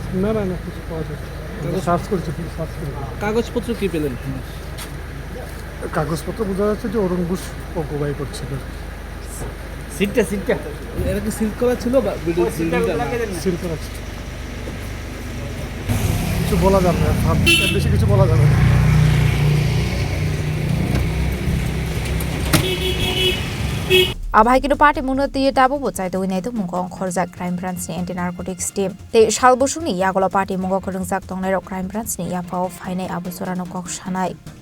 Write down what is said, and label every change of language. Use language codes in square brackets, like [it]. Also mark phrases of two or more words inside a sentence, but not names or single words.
[bn] না কিছু পাওয়া যায় সার্চ করেছে সার্চ করে কাগজপত্র কি পেলেন কাগজপত্র বোঝা যাচ্ছে যে অরুণ ঘোষ অকুপাই করছিল। সিটটা এরা কি সিল করা ছিল বা সিল করা ছিল। কিছু বলা যাবে না, এর বেশি কিছু বলা যাবে না। [trp] Abhai kinu party munati tabu bocai tu inai tu mungkong khorzak [en] crime branch [trp] ni [en] anti narcotics team. [trp] Te shalbusung ni yagola party mungo khorungsak tongnai rok [en] crime branch [trp] ni yapao phainai abusorano kok shanai.